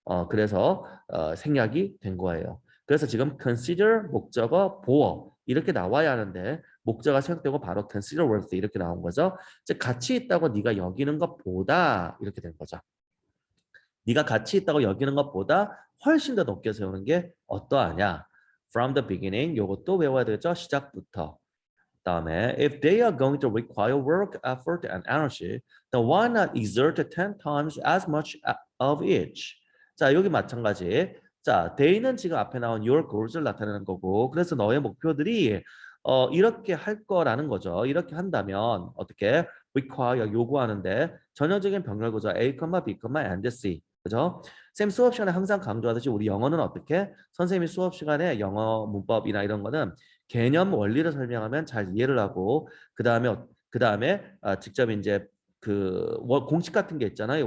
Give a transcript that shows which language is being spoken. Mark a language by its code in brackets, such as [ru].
[ko] 그래서 생략이 된 거예요. 그래서 지금 consider 목적어 보어 이렇게 나와야 하는데 목적어가 생략되고 바로 [en] consider worth [ko] 이렇게 나온 거죠. 즉 가치 있다고 네가 여기는 것보다 이렇게 된 거죠. 네가 가치 있다고 여기는 것보다 훨씬 더 높게 세우는 게 어떠하냐? [en] From the beginning [ko] 요것도 외워야 되죠. 시작부터. 다음에 [en] if they are going to require work, effort, and energy, then why not exert 10 times as much of each? [ko] 자, 여기 마찬가지. 자, they는 지금 앞에 나온 your goals를 나타내는 거고, 그래서 너의 목표들이 이렇게 할 거라는 거죠. 이렇게 한다면 어떻게 require 요구하는데 전형적인 병렬 구조 A, B, and C. 그죠? 쌤 수업 시간에 항상 강조하듯이 우리 영어는 어떻게? 선생님이 수업 시간에 영어 문법이나 이런 거는 개념 원리를 설명하면 잘 이해를 하고 그 다음에 직접 이제 그 공식 같은 게 있잖아요.